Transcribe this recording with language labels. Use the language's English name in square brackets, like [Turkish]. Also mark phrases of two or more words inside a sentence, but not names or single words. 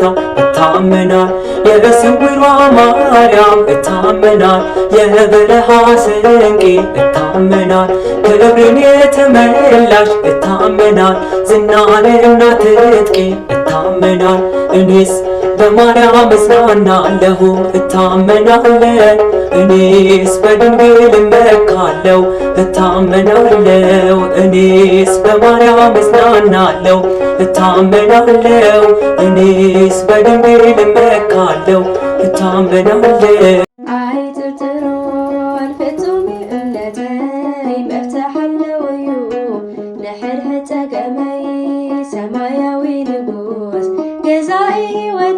[Amharic] እታመናል የስውሯ ማርያም እታመናል የበረሃ ስንቄ እታመናል ክብርን የተመላሽ እታመናል ዝናንና ትጥቄ እታመናል እኔስ በማርያም እጽናናለሁ እታመናለሁ እኔስ በድንግል እመካለሁ እታመናለሁ እኔስ በማርያም እጽናናለሁ እታመናለሁ እኔስ በድንግል እመካለሁ እታመናለሁ። [Tigrinya] አይትርትሮን ፍጹም እምነተይ መፍትሕ ኣለወዩ ንሕድሕድ ፀገመይ ሰማያዊ ንጉስ ገዛኢ